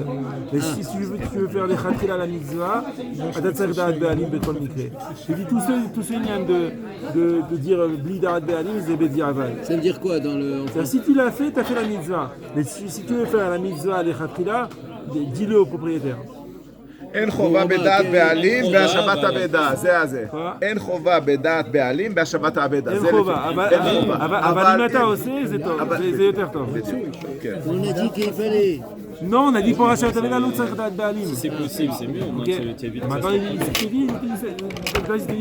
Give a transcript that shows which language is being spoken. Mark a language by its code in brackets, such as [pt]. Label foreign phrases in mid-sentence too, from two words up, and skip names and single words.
[fr] Mais si tu veux faire les khatila à la mitzvah, [he] אדעת צריך דעת בעלים בכל מקרה. [fr] Il dit tout ce lien de dire [he] בלי דעת בעלים, [fr] c'est [he] בדיעבד. [fr] Ça veut dire quoi dans le... Si tu l'as fait, tu as fait la mitzvah. Mais si tu veux faire la mitzvah les khatila, dis-le au propriétaire. [he] אין חובה בדעת בעלים בהשבת אבדה, זה. אין חובה בדעת בעלים בהשבת האבדה. אין חובה, אבל אם אתה עושה זה טוב, זה יותר טוב. [fr] On a dit qu'il fallait. Non, on a dit pour acheter la loutre, ça va être Si c'est possible, c'est mieux. Au moins, tu évites Maintenant, il dit